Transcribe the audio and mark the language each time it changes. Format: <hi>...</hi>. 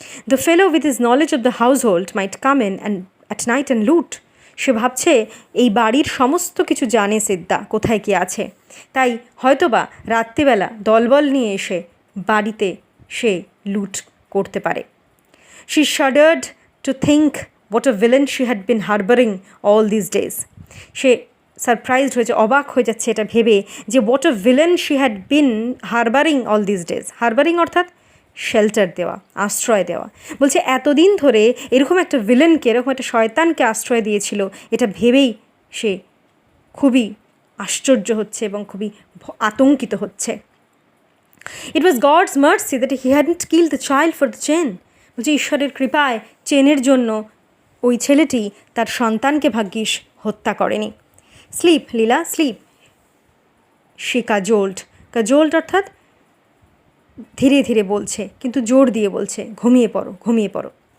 <en>The fellow with his knowledge of the household might come in and at night and loot.</en> <bn>সে ভাবছে এই বাড়ির সমস্ত কিছু জানে সিদ্ধা, কোথায় কী আছে, তাই হয়তোবা রাত্রিবেলা দলবল নিয়ে এসে বাড়িতে সে লুট করতে পারে।</bn> <en>She shuddered to think what a villain she had been harboring all these days.</en> <bn>Say surprised হয়েছে, অবাক হয়ে যাচ্ছে এটা ভেবে যে</bn> <en>what a villain she had been harboring all these days.</en> <bn>হারবারিং অর্থাৎ শেল্টার দেওয়া, আশ্রয় দেওয়া। বলছে এতদিন ধরে এরকম একটা ভিলেনকে, এরকম একটা শয়তানকে আশ্রয় দিয়েছিল, এটা ভেবেই সে খুবই আশ্চর্য হচ্ছে এবং খুবই আতঙ্কিত হচ্ছে।</bn> <en>It was God's mercy that he hadn't killed the child for the chain.</en> <bn>বলছে ঈশ্বরের কৃপায় চেনের জন্য ওই ছেলেটি তার সন্তানকে ভাগ্যিস হত্যা করেনি।</bn> <en>Slip লীলা slip.</en> <bn>সে কাজোল্ড অর্থাৎ ধীরে ধীরে বলছে, কিন্তু জোর দিয়ে বলছে ঘুমিয়ে পড়ো, ঘুমিয়ে পড়ো।</bn>